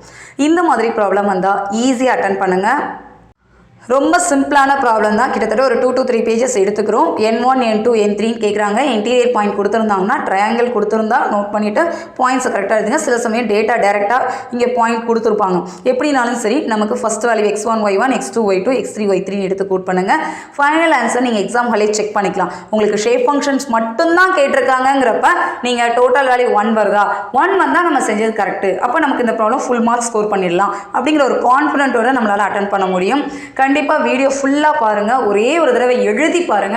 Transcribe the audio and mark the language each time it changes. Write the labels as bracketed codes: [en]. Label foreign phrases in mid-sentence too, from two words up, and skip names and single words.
[ta] இந்த மாதிரி ப்ராப்ளம் வந்தால் ஈஸியாக அட்டன் பண்ணுங்கள். ரொம்ப சிம்பிளான ப்ராப்ளம் தான். கிட்டத்தட்ட ஒரு 2 to 3 பேஜஸ் எடுத்துக்கிறோம். n1 n2 n3ன்னு கேட்குறாங்க. [en] interior point [ta] கொடுத்துருந்தாங்கன்னா ட்ரையாங்கிள் கொடுத்துருந்தா நோட் பண்ணிவிட்டு பாயிண்ட்ஸை கரெக்டாக எழுதுங்க. சில சமயம் டேட்டா டேரெக்டாக இங்கே பாயிண்ட் கொடுத்துருப்பாங்க. எப்படினாலும் சரி நமக்கு ஃபஸ்ட் வேல்யூ x1 y1 x2 y2 x3 y3 எடுத்து கோட் பண்ணுங்கள். [en] final answer [ta] நீங்கள் [en] exam hall [ta] செக் பண்ணிக்கலாம். உங்களுக்கு [en] shape functions [ta] மட்டும்தான் கேட்டிருக்காங்கிறப்ப நீங்கள் [en] total value [ta] 1 வருதா, 1 வந்தால் நம்ம செஞ்சது கரெக்டு, அப்போ நமக்கு இந்த ப்ராப்ளம் [en] full marks score [ta] பண்ணிடலாம் அப்படிங்கிற ஒரு கான்ஃபிடென்ட்டோட நம்மளால் அட்டன் பண்ண முடியும். கண்டிப்பாக வீடியோ ஃபுல்லாக பாருங்கள், ஒரே ஒரு தடவை எழுதி பாருங்கள்.